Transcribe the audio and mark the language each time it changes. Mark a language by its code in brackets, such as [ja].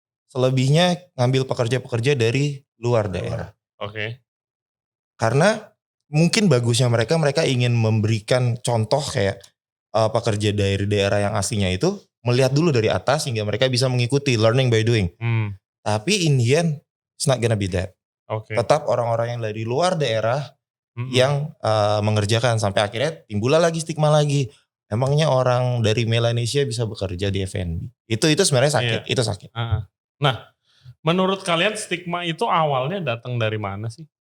[id] Selebihnya ngambil pekerja-pekerja dari luar daerah. Oke. Karena mungkin bagusnya mereka ingin memberikan contoh kayak pekerja dari daerah yang aslinya itu melihat dulu dari atas sehingga mereka bisa mengikuti, [en] learning by doing. Tapi in the end, it's not gonna be that. Okay. [id] Tetap orang-orang yang dari luar daerah yang mengerjakan, sampai akhirnya timbullah lagi stigma lagi. emangnya orang dari Melanesia bisa bekerja di F&B? Itu sebenarnya sakit, itu sakit. Nah, menurut kalian stigma itu awalnya datang dari mana sih?